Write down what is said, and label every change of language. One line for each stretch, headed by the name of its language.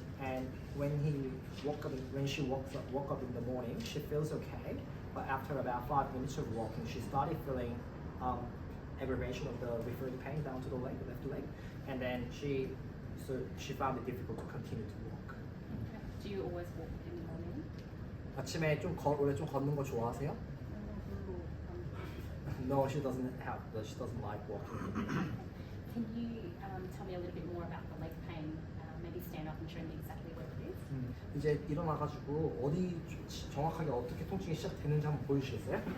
English: And when she woke up in the morning, she feels okay. But after about 5 minutes of walking, she started feeling aggravation of the referred pain down to the leg, left leg. And then she found it difficult to continue to walk. Okay. Do you always walk in the morning?
Korean: 아침에 원래 좀 걷는 거 좋아하세요? 별로 안
English: No, she doesn't like walking. Can you tell me a little bit more about the leg pain? Maybe stand up and show me exactly where it is.
Korean: 이제 일어나가지고 어디 정확하게 어떻게 통증이 시작되는지 한번 보여주시겠어요?